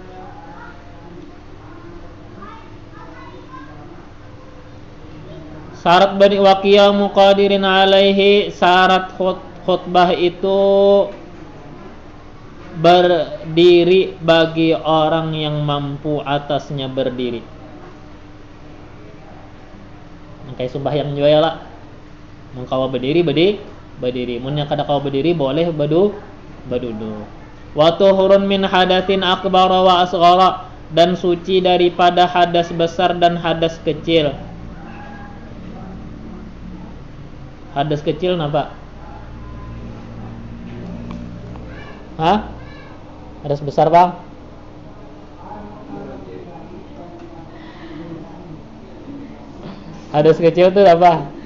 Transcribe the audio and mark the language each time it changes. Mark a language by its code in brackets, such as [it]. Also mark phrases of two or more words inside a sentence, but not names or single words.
[ar] Syarat bani wa qiyamu qadirin alaihi, [id] syarat khutbah itu berdiri bagi orang yang mampu atasnya berdiri. Kayak sembahyang juga ya lah. [bjn] Mun kawa berdiri mun yang kada kawa berdiri boleh baduduk. [ar] Wa tuhurun min hadatsin akbar wa asghara, [id] dan suci daripada hadas besar dan hadas kecil. [bjn] Hadas kecil napa? Hah? [id] Hadas besar bang? Hadas kecil itu apa?